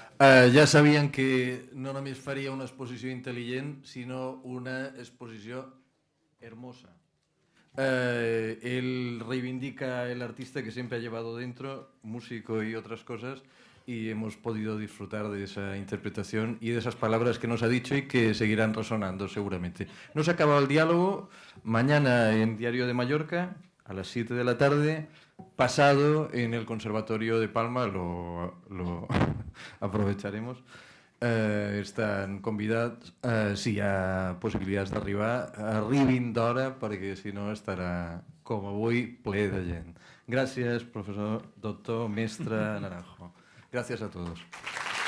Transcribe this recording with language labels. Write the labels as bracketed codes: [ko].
[ca] Ja sabien que no només faria una exposició intel·ligent, sinó una exposició hermosa. [es] Él reivindica el artista que siempre ha llevado dentro, músico y otras cosas, y hemos podido disfrutar de esa interpretación y de esas palabras que nos ha dicho y que seguirán resonando seguramente. No se ha acabado el diálogo. Mañana en Diario de Mallorca, a las 7 de la tarde, pasado en el Conservatorio de Palma, lo aprovecharemos. [ca] Estan convidats, si hi ha possibilitats d'arribar, arribin d'hora perquè si no estarà, com avui, ple de gent. Gràcies, professor, doctor, mestre Naranjo. Gràcies a tots.